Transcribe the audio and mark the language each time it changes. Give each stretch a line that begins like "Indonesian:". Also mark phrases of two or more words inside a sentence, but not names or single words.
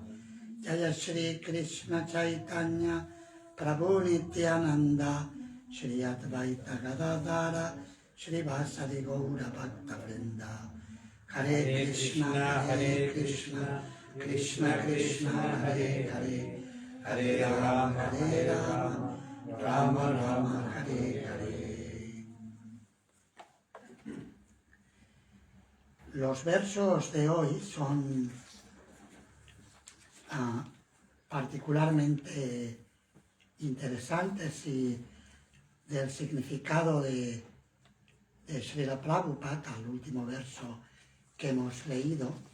Sanskrit: जय श्रीकृष्णचैतन्य प्रभु नित्यानन्द श्रीअद्वैत गदाधर श्रीवासादि गौरभक्तवृन्द. हरे कृष्ण हरे कृष्ण कृष्ण कृष्ण हरे हरे हरे राम राम राम हरे हरे.
Spanish: Los versos de hoy son particularmente interesantes y del significado de Srila Prabhupada, el último verso que hemos leído,